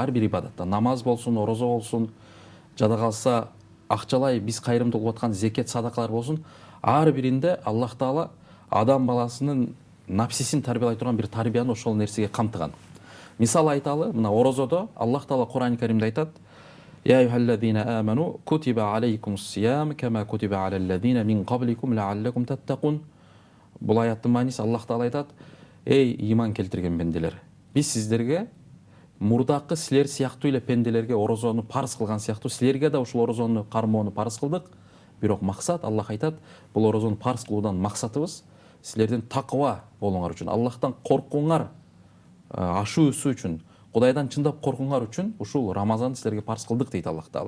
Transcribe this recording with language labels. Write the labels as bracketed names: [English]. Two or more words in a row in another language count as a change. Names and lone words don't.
[Kyrgyz] Ар бир ибадатта намаз болсун, орозо болсун, жада калса акчалай биз кайрымдуу кылып аткан зекет, садакалар болсун, ар биринде Аллах Таала адам баласынын напсисин тарбиялай турган бир тарбияны ошол нерсеге камтыган. Мисал айталы, мына орозодо Аллах Таала Кур'ан Каримде айтат: [Arabic] "يا أيها الذين آمنوا كتب عليكم الصيام كما كتب على الذين من قبلكم لعلكم تتقون". [Kyrgyz] Бул аяттын мааниси Аллах Таала айтат: "Эй иман келтирген пенделер, биз сиздерге мурдакы силер сыяктуу эле пенделерге орозону парз кылган сыяктуу силерге да ушул орозону кармоону парз кылдык. Бирок максат", Аллах айтат, "Бул орозону парз кылуудан максатыбыз силердин таква болуңар үчүн, Аллахтан коркуңар ашуусу үчүн, Кудайдан чындап коркуңар үчүн ушул Рамазанды силерге парз кылдык" дейт Аллах Таала.